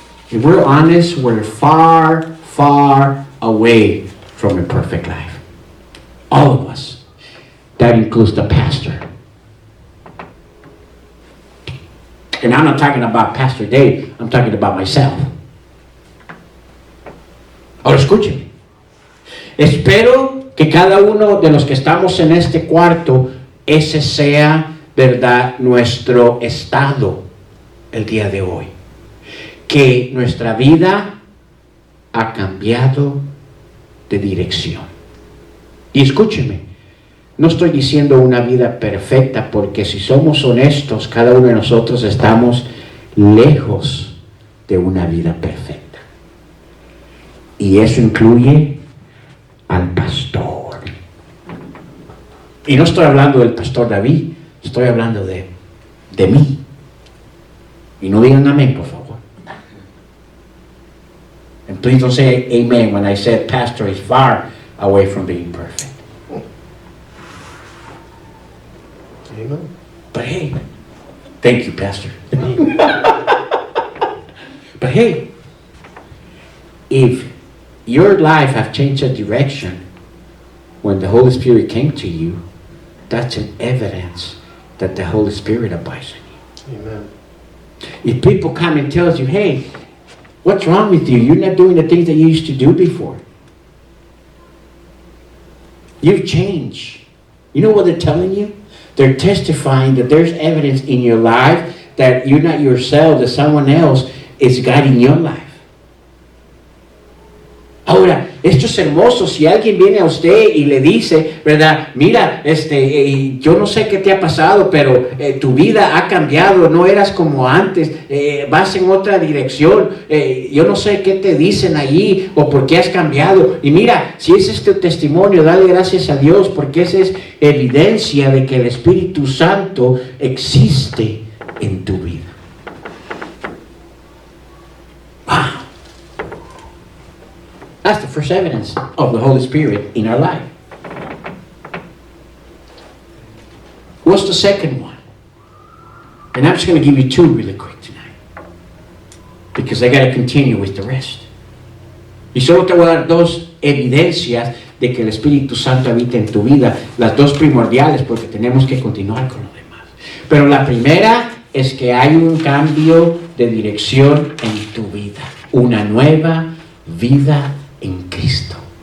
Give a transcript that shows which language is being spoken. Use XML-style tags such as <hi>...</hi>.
<en>If we're honest, we're far, far away from a perfect life. All of us. That includes the pastor. And I'm not talking about Pastor Dave, I'm talking about myself.</en> <es>Ahora escúcheme. Espero que cada uno de los que estamos en este cuarto, ese sea, ¿verdad?, nuestro estado el día de hoy. Que nuestra vida ha cambiado de dirección. Y escúcheme, no estoy diciendo una vida perfecta, porque si somos honestos, cada uno de nosotros estamos lejos de una vida perfecta. Y eso incluye al pastor. Y no estoy hablando del pastor David, estoy hablando de mí. Y no digan amén, por favor.</es> <en>And please don't say amen when I said pastor is far away from being perfect. Amen. But hey, thank you, Pastor. But hey, if your life have changed a direction when the Holy Spirit came to you, that's an evidence that the Holy Spirit abides in you. Amen. If people come and tell you, hey, what's wrong with you? You're not doing the things that you used to do before. You've changed. You know what they're telling you? They're testifying that there's evidence in your life that you're not yourself, that someone else is guiding your life.</en> <es>Ahora, esto es hermoso. Si alguien viene a usted y le dice, ¿verdad? Mira, yo no sé qué te ha pasado, pero tu vida ha cambiado, no eras como antes, vas en otra dirección, yo no sé qué te dicen allí o por qué has cambiado. Y mira, si ese es tu testimonio, dale gracias a Dios, porque esa es evidencia de que el Espíritu Santo existe en tu vida. Wow.</es> <en>That's the first evidence of the Holy Spirit in our life. What's the second one? And I'm just going to give you two really quick tonight, because I got to continue with the rest.</en> <es>Y solo te voy a dar dos evidencias de que el Espíritu Santo habita en tu vida, las dos primordiales, porque tenemos que continuar con lo demás. Pero la primera es que hay un cambio de dirección en tu vida, una nueva vida en Cristo.</es>